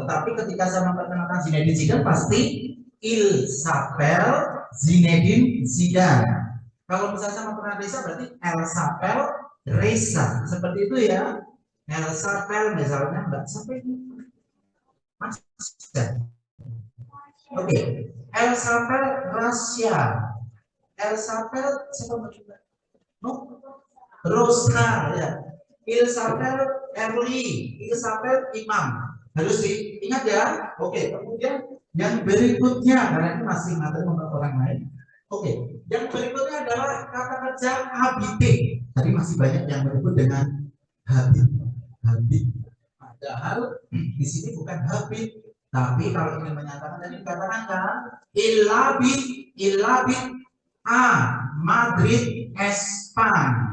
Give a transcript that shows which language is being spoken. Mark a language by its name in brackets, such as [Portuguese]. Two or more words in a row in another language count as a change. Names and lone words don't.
[Indonesian] Tetapi ketika saya memperkenalkan Zinedine Zidane pasti [French] Il s'appelle Zinedine Zidane. [Indonesian] Kalau misalnya saya memperkenalkan Reza berarti [French] El s'appelle Reza. [Indonesian] Seperti itu ya. [French] El s'appelle [Indonesian] misalnya Mbak siapa ini? Mas. Oke. [French] El s'appelle Rasya. El s'appelle [Indonesian] siapa Mbak? No? Rosa ya. [French] Il s'appelle Erli. Il s'appelle Imam. [Indonesian] Harus diingat ya. Oke. Kemudian yang berikutnya karena ini masih materi untuk orang lain. Oke. Yang berikutnya adalah kata kerja habite. Tadi masih banyak yang menyebut dengan habit. Habit. Padahal di sini bukan habit, tapi kalau ingin menyatakan tadi dikatakan kan [French] ilabit a Madrid Espan.